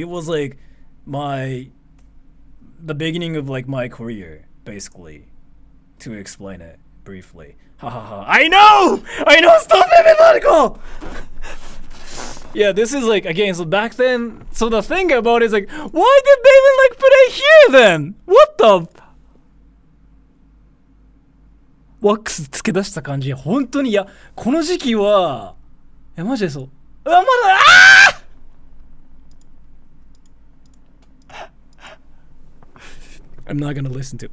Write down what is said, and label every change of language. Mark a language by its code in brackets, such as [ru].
[en] It was like the beginning of like my career basically, to explain it briefly. Ha ha ha! I know! Stop hypothetical! Yeah, this is like, again, so back then, so the thing about it is like, why did they even like put it here then? What the? [ja] ワックスつけ出した感じ、本当に、いや、この時期は、マジでそう。うわ、まだ、 [en] I'm not gonna listen to it.